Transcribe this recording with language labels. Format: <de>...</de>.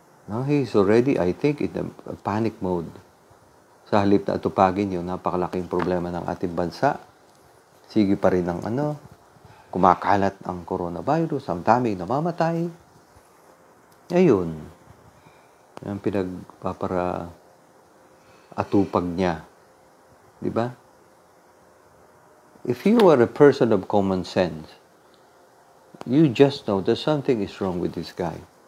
<en>No, he is already, I think, in a panic mode.</en> <tl>Sa halip na atupagin yung napakalaking problema ng ating bansa. Sige pa rin ang kumakalat ang coronavirus, ang daming namamatay. Ayun. Yung pinagpapara atupag niya. Di ba?</tl> <en>If you are a person of common sense, you just know that something is wrong with this guy.</en>